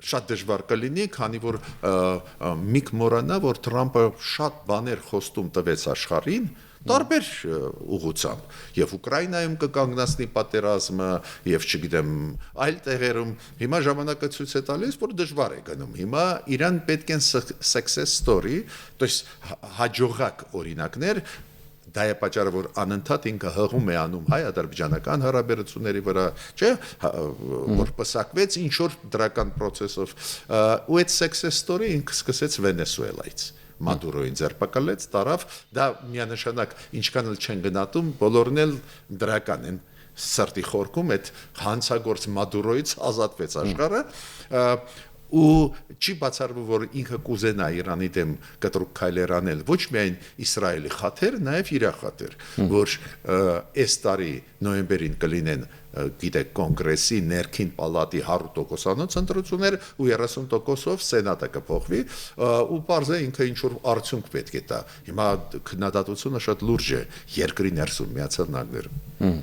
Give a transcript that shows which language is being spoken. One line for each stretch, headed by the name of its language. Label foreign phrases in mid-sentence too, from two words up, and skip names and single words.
Armenian: Շատ դժվար կլինի, քանի որ միք մոռանա, որ Տրամփը շատ բաներ խոստում տվեց աշխարհին, տարբեր ուղղությամբ, եւ Ուկրաինայում կկանգնացնի պատերազմը, եւ չգիտեմ, այլ տեղերում։ Հիմա ժամանակը ցույց է տալիս, որ դժվար է գնում։ Հիմա Իրան պետք են success story,
Russian: то есть
Armenian: հաջողակ օրինակներ։ Դա է պատճառը, որ անընդհատ ինքը հղում է անում հայ-ադրբեջանական հարաբերությունների վրա, չէ, որ պսակվեց ինչ որ դրական process-ով, ու այդ
English: success story
Armenian: ինքը սկսեց Վենեսուելայից։ Մադուրոին ձերբակալեց, տարավ, դա միանշանակ ինչքան էլ չեն գնահատում, բոլորն էլ դրական են սրտի խորքում, այդ հանցագործ Մադուրոից ազատվեց աշխարհը, ու չի բացառվում, որ ինքը կուզենա Իրանի դեմ կտրուկ քայլեր անել, ոչ միայն Իսրայելի խաթեր, նաև իր խաթեր, որ այս տարի նոյեմբերին կլինեն, գիտեք, կոնգրեսի ներքին պալատի 100%-անոց ընտրություններ ու 30%-ով սենատը կփոխվի, ու պարզ է ինքը ինչ որ արդյունք պետք է տա։ Հիմա քննադատությունը շատ լուրջ է երկրի ներսում Միացյալ Նահանգներում։